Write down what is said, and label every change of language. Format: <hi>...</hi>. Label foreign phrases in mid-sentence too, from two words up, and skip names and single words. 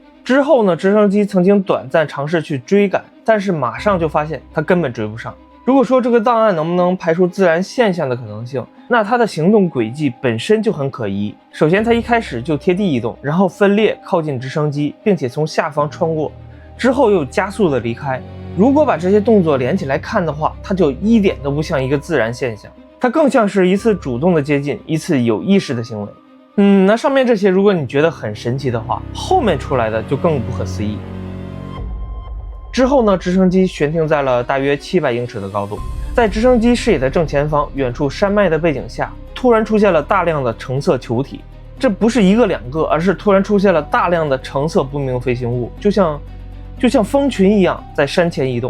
<zh>之後呢，直升機曾經短暫嘗試去追趕，但是馬上就發現它根本追不上。如果說這個檔案能不能排除自然現象的可能性，那它的行動軌跡本身就很可疑。首先，它一開始就貼地移動，然後分裂靠近直升機，並且從下方穿過，之後又加速的離開。如果把這些動作连起來看的話，它就一點都不像一個自然现象，它更像是一次主動的接近，一次有意識的行为。那上面这些如果你觉得很神奇的话，后面出来的就更不可思議。之後呢，直升機懸停在了大約700英尺的高度，在直升機視野的正前方，遠處山脈的背景下，突然出現了大量的橙色球體。這不是一個兩個，而是突然出現了大量的橙色不明飛行物，就像蜂群一樣在山前移動。</zh>